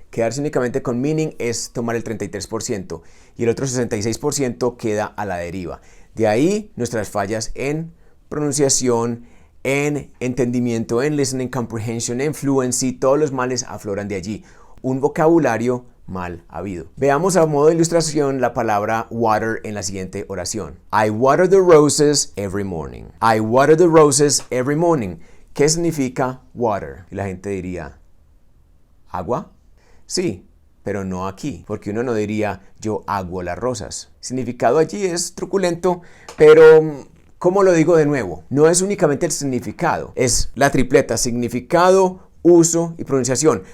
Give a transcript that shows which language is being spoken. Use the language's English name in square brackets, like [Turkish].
[Spanish] Quedarse únicamente con meaning es tomar el 33% y el otro 66% queda a la deriva. De ahí nuestras fallas en pronunciación, en entendimiento, en [English] listening comprehension, [Spanish] en fluency, todos los males afloran de allí. Un vocabulario mal habido. Veamos a modo de ilustración la palabra water en la siguiente oración. [English] I water the roses every morning. I water the roses every morning. [Spanish] ¿Qué significa water? Y la gente diría, ¿agua? Sí, pero no aquí, porque uno no diría yo aguo las rosas. El significado allí es truculento, pero ¿cómo lo digo de nuevo? No es únicamente el significado, es la tripleta, significado, uso y pronunciación.